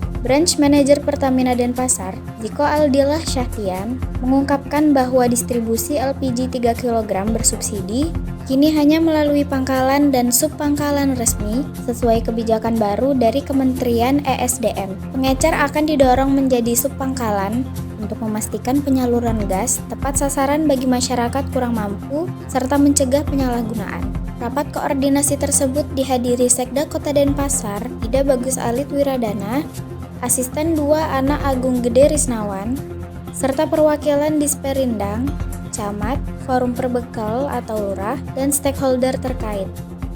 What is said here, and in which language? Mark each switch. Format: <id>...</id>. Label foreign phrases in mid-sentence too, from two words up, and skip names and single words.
<en>Branch Manager</en> <id>Pertamina Denpasar, Ziko Aldillah Syahtian, mengungkapkan bahwa distribusi LPG 3 kg bersubsidi kini hanya melalui pangkalan dan subpangkalan resmi sesuai kebijakan baru dari Kementerian ESDM. Pengecer akan didorong menjadi subpangkalan untuk memastikan penyaluran gas tepat sasaran bagi masyarakat kurang mampu serta mencegah penyalahgunaan. Rapat koordinasi tersebut dihadiri Sekda Kota Denpasar, Ida Bagus Alit Wiradana, Asisten 2 Ana Agung Gede Risnawan, serta perwakilan Disperindang, Camat, Forum Perbekal atau Lurah, dan stakeholder terkait.</id>